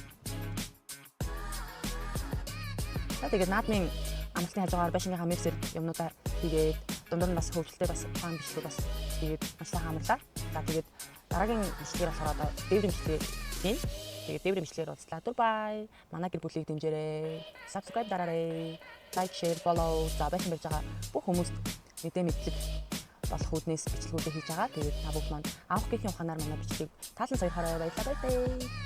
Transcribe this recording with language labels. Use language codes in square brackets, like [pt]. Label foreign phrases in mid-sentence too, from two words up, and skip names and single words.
[mn] За тэгээд наадмын амралтын хажуугаар байшингийнхаа мэрсэр юмнуудаа хийгээд дундуур нь бас хөвгөлтэй бас хаан бичлэг бас хийгээд маш сайхан амарлаа. За тэгээд дараагийн бичлэгээр болохоор одоо дээврийн бичлэг юм. Тэгээд дээврийн бичлэгээр уулзлаа. [en] Bye. [mn] Манай гэр бүлийг дэмжээрэй. Subscribe дараарай. [en] Like, share, follow. [mn] За байшин барьж байгаа бүх хүмүүст мэдээ мэдлэг болох үүднээс бичлэгүүдээ хийж байгаа. Тэгээд та бүхэн маань авах гэхийн ухаанаар манай бичлэгийг таалан саяхаарай. Баярлалаа. [en] Bye.